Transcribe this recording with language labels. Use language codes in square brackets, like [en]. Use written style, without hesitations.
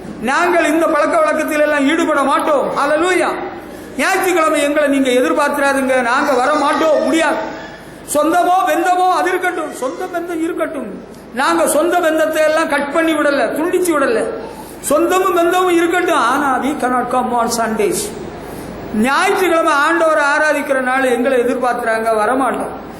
[ta] நாங்கள் இந்த பழக்க வழக்கத்தில் எல்லாம் ஈடுபட மாட்டோம். அல்லேலூயா. ஞாயிற்றுக்கிழமை எங்களை நீங்க எதிர்பார்க்கிறாருங்க, நாங்க வர மாட்டோம், முடியாது. சொந்தமோ பெந்தமோ அது இருக்கட்டும், சொந்த பெந்தம் இருக்கட்டும், நாங்க சொந்த பெந்தத்தை எல்லாம் கட் பண்ணி விடல, துண்டிச்சு விடல, சொந்தமும் பெந்தமும் இருக்கட்டும். ஆனா [en] we cannot come on Sundays. [ta] ஞாயிற்றுக்கிழமை ஆண்டவரை ஆராதிக்கிற நாள் எங்களை எதிர்பார்க்கிறாங்க, வரமாட்டோம்.